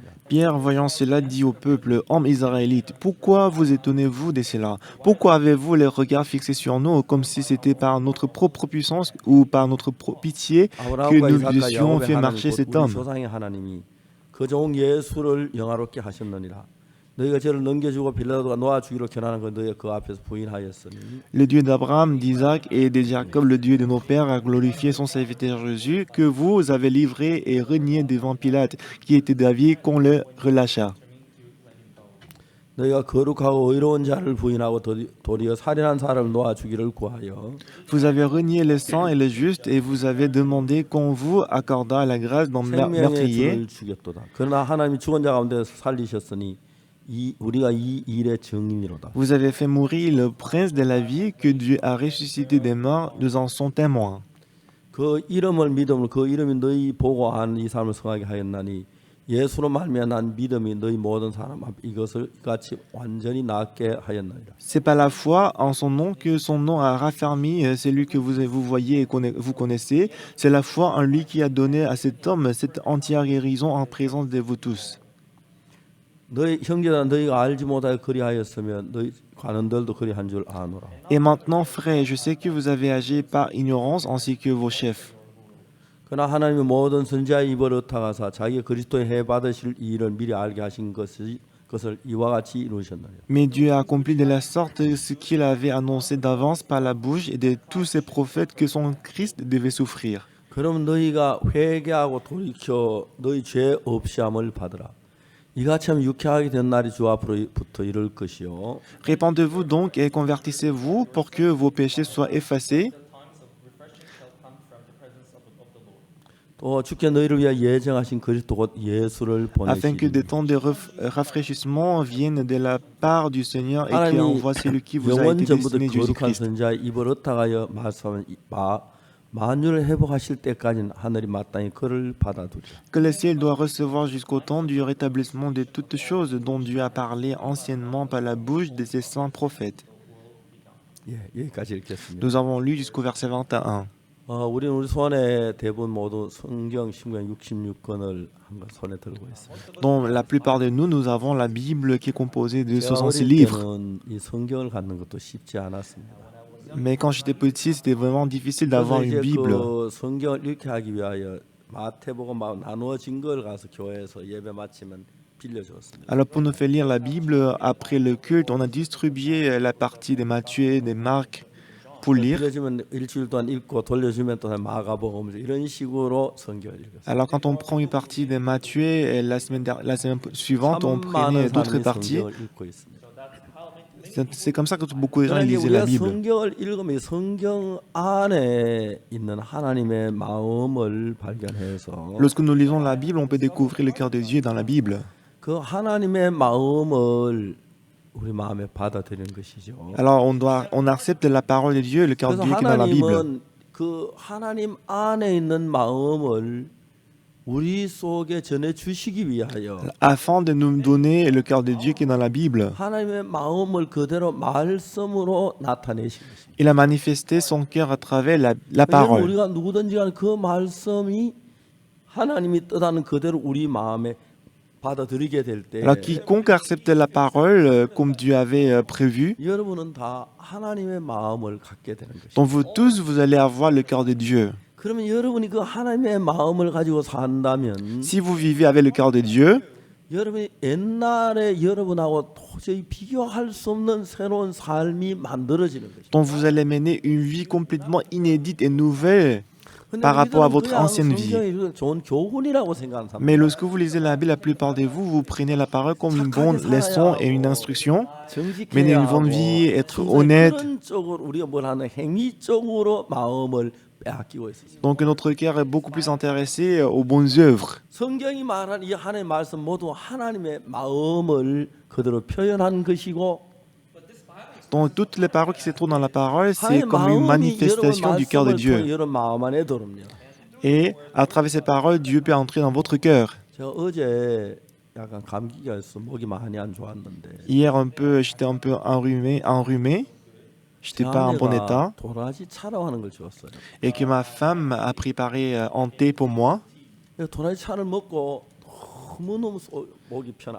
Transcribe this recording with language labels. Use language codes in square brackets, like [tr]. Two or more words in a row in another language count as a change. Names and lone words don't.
[fr] Pierre, voyant cela, dit au peuple, hommes israélites, pourquoi vous étonnez-vous de cela? Pourquoi avez-vous les regards fixés sur nous comme si c'était par notre propre puissance ou par notre pitié que [ko] 아브라함과 [fr] nous [ko] 이삭과 [fr] eussions [ko] 야곱의 [fr] fait [ko] 하나님 [fr] marcher [ko] 곧 [fr] cet [ko] 우리 [fr] homme? [ko] 조상의 하나님이 그 종 예수를 영화롭게 하셨느니라 너희가 저를 넘겨주고 빌라도가 놓아주기로 견하는 거 너희가 그 앞에서 부인하였으니 [fr] Le Dieu d'Abraham, d'Isaac et de Jacob, le Dieu de nos pères, a glorifié son serviteur Jésus, que vous avez livré et renié devant Pilate, qui était d'avis qu'on le relâcha. [ko] 너희가 거룩하고 의로운 자를 부인하고 도리어 살인한 사람을 놓아주기를 구하여 [fr] Vous avez renié le saint et le juste, et vous avez demandé qu'on vous accordât la grâce d'un [ko] 생명의 [fr] meurtrier. [ko] 주를 죽였도다. 그러나 하나님이 죽은 자 가운데 살리셨으니 우리가 이 일의 증인이로다. [fr] Vous avez fait mourir le prince de la vie que Dieu a ressuscité des morts, nous en sommes témoins. [ko] 그 이름을 믿음으로 그 이름이 너희 보고 한 이 삶을 성하게 하였나니 예수로 말미암아 난 믿음이 너희 모든 사람 앞 이것을 같이 완전히 낫게 하였나이다. [fr] C'est par la foi en son nom que son nom a raffermi celui que vous voyez et vous connaissez. C'est la foi en lui qui a donné à cet homme cette entière guérison en présence de vous tous. [ko] 너희 형제들아 너희가 알지 못하여 그리하였으면 너희 관원들도 그리한 줄 아노라. [fr] Et maintenant, frères, je sais que vous avez agi par ignorance ainsi que vos chefs. [ko] 그러나 하나님이 모든 선지자의 입을 흩어가사 자기 그리스도의 해 받으실 일을 미리 알게 하신 것을 이와 같이 이루셨나요. [fr] Mais Dieu a accompli de la sorte ce qu'il avait annoncé d'avance par la bouche de tous ses prophètes que son Christ devait souffrir. [ko] 그럼 너희가 회개하고 돌이켜 너희 죄 없이함을 받으라. 이같이 하면 유쾌하게 된 날이 주 앞으로부터 이를 것이요. [fr] Répandez-vous donc et convertissez-vous pour que vos péchés soient effacés. [ko] 또 주께 너희를 위하여 예정하신 그리스도 곧 예수를 [fr] Afin que [ko] 보내시니 [fr] des temps de rafraîchissement viennent de la part du Seigneur et qu'il [ko] 하나님이 [fr] envoie celui qui vous a [ko] 영원 [fr] été [ko] 전부터 [fr] destiné, [ko] 거룩한 [fr] Jésus-Christ. [ko] 선지자의 입을 흩어가여 말씀한 바 만유를 회복하실 때까지는 하늘이 마땅히 그를 받아두리라. [fr] Que le ciel doit recevoir jusqu'au temps du rétablissement de toutes choses dont Dieu a parlé anciennement par la bouche de ses saints prophètes. [ko] 예, 여기까지 읽겠습니다. [fr] Nous avons lu jusqu'au verset 21. [ko] 우리는 우리 손에 대부분 모두 성경 신구약 66권을 한 권 손에 들고 있습니다. [fr] Dans la plupart de nous, nous avons la Bible qui est composée de [ko] 제가 [fr] 66 [ko] 어릴 [fr] livres. [ko] 때는 이 성경을 갖는 것도 쉽지 않았습니다. [fr] Mais quand j'étais petit, c'était vraiment difficile [ko] 그래서 [fr] d'avoir [ko] 이제 [fr] une Bible. [ko] 그 성경을 읽게 하기 위하여 마태복음 막 나누어진 걸 가서 교회에서 예배 마치면 빌려줬습니다. [fr] Alors pour nous faire lire la Bible, après le culte, on a distribué la partie des Matthieu, des Marc pour lire. [ko] 빌려주면 일주일 동안 읽고 돌려주면 또 마가복음 이런 식으로 성경을 읽었어요. [fr] Alors quand on prend une partie des Matthieu, et la semaine suivante, on [ko] 3만 [fr] prenait d'autres [ko] 사람이 [fr] parties. [ko] 성경을 읽고 있습니다. [fr] C'est comme ça que beaucoup de gens [ko] 그러나 이제 [fr] lisaient la [ko] 우리가 [fr] Bible. [ko] 성경을 읽으면 이 성경 안에 있는 하나님의 마음을 발견해서 [fr] Lorsque nous lisons la Bible, on peut découvrir le cœur de Dieu dans la Bible. [ko] 그 하나님의 마음을 우리 마음에 받아들이는 것이죠. [fr] Alors on accepte la parole de Dieu, le cœur de [ko] 그래서 [fr] Dieu qui est dans la Bible. [ko] 하나님은 그 하나님 안에 있는 마음을 우리 속에 전해 주시기 위하여 [fr] Afin de nous donner le cœur de Dieu qui est dans la Bible. [ko] 하나님의 마음을 그대로 말씀으로 나타내신 것입니다. [fr] Il a manifesté son cœur à travers la [ko] 왜냐하면 [fr] parole. [ko] 우리가 누구든지 간에 그 말씀이 하나님이 뜻하는 그대로 우리 마음에 받아들이게 될 때 [fr] Alors quiconque accepte la parole comme Dieu avait prévu, [ko] 여러분은 다 하나님의 마음을 갖게 되는 것입니다. [fr] donc vous tous, vous allez avoir le cœur de Dieu. [ko] 그러면 여러분이 그 하나님의 마음을 가지고 산다면 [fr] Si vous vivez avec le cœur de Dieu, [ko] 여러분이 옛날에 여러분하고 도저히 비교할 수 없는 새로운 삶이 만들어지는 것입니다. [fr] donc vous allez mener une vie complètement inédite et nouvelle par rapport à votre ancienne vie. [ko] 성경이 좋은 교훈이라고 생각하는 사람. [fr] Mais lorsque vous lisez la Bible, la plupart de vous, vous prenez la parole comme une bonne leçon et une instruction. Mener une bonne vie, être honnête. [ko] 그런 쪽으로 우리가 뭘 하는 행위 쪽으로 마음을 빼앗기고 있었어요. [fr] Donc notre cœur est beaucoup plus intéressé aux bonnes œuvres. [ko] 성경이 말한 이 하나님의 말씀 모두 하나님의 마음을 그대로 표현한 것이고 [fr] Donc toutes les paroles qui se trouvent dans la parole, c'est comme une manifestation du cœur de Dieu. [ko] 여러분 마음 안에 들어옵니다. [fr] Et à travers ces paroles, Dieu peut entrer dans votre cœur. [ko] 제가 어제 약간 감기가 있어 목이 많이 안 좋았는데 [fr] Hier, j'étais un peu enrhumé. J'étais pas en bon état. [ko] 도라지 차라고 하는 걸 주었어요. [fr] Et que ma femme a préparé un thé pour moi. [ko] 도라지 차를 먹고 너무너무 목이 편해.